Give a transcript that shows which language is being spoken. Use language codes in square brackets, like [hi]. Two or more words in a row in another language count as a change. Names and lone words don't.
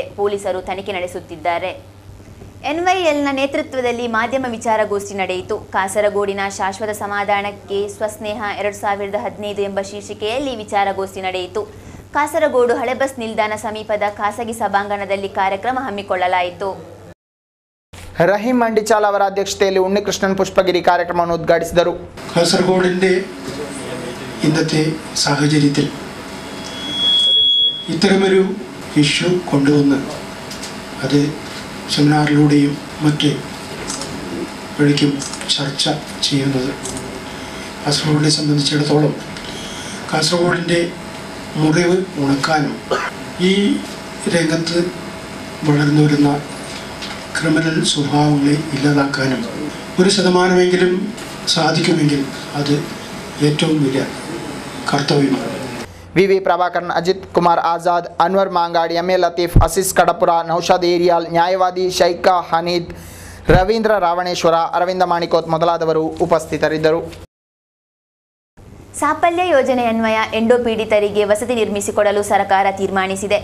[kn] ಪೊಲೀಸರು ತನಿಖೆ ನಡೆಸುತ್ತಿದ್ದಾರೆ. NYLನ ನೇತೃತ್ವದಲ್ಲಿ ಮಾಧ್ಯಮ ವಿಚಾರಗೋಷ್ಠಿ ನಡೆಯಿತು. ಕಾಸರಗೋಡಿನ ಶಾಶ್ವತ ಸಮಾಧಾನಕ್ಕೆ ಸ್ವಸ್ನೇಹ 2015 ಎಂಬ ಶೀರ್ಷಿಕೆಯಲ್ಲಿ ವಿಚಾರಗೋಷ್ಠಿ ನಡೆಯಿತು. ಕಾಸರಗೋಡು ಹಳೆ ಬಸ್ ನಿಲ್ದಾಣ ಸಮೀಪದ ಖಾಸಗಿ ಸಭಾಂಗಣದಲ್ಲಿ ಕಾರ್ಯಕ್ರಮ ಹಮ್ಮಿಕೊಳ್ಳಲಾಯಿತು. റഹീം മണ്ടിച്ചാൽ ಅವರ അധ്യക്ഷತೆಯಲ್ಲಿ ഉണ്ണികൃഷ്ണൻ പുഷ്പഗിരി ಕಾರ್ಯಕ್ರಮವನ್ನು ಉದ್ಘಾಟಿಸಿದರು. [ml] കാസർഗോഡിൻ്റെ ഇന്നത്തെ സാഹചര്യത്തിൽ ഇത്തരമൊരു ഇഷ്യൂ കൊണ്ടുവന്ന് അത് സെമിനാറിലൂടെയും മറ്റ് വഴിക്കും ചർച്ച ചെയ്യുന്നത് കാസർഗോഡിനെ സംബന്ധിച്ചിടത്തോളം കാസർഗോഡിൻ്റെ മുറിവ് ഉണക്കാനും ഈ രംഗത്ത് വളർന്നു വരുന്ന ക്രിമിനൽ സ്വഭാവങ്ങളെ ഇല്ലാതാക്കാനും 1% സാധിക്കുമെങ്കിൽ അത് ഏറ്റവും വലിയ കർത്തവ്യമാണ്. [kn] VV ಪ್ರಭಾಕರನ್, ಅಜಿತ್ ಕುಮಾರ್ ಆಜಾದ್, ಅನ್ವರ್ ಮಾಂಗಾಡ್, MA ಲತೀಫ್, ಅಸೀಸ್ ಕಡಪುರ, ನೌಶಾದ್ ಏರಿಯಾಲ್, ನ್ಯಾಯವಾದಿ ಶೈಖಾ ಹನೀದ್, ರವೀಂದ್ರ ರಾವಣೇಶ್ವರ, ಅರವಿಂದ ಮಾಣಿಕೋತ್ ಮೊದಲಾದವರು ಉಪಸ್ಥಿತರಿದ್ದರು. ಸಾಫಲ್ಯ ಯೋಜನೆಯನ್ವಯ ಎಂಡೋಪೀಡಿತರಿಗೆ ವಸತಿ ನಿರ್ಮಿಸಿಕೊಡಲು ಸರ್ಕಾರ ತೀರ್ಮಾನಿಸಿದೆ.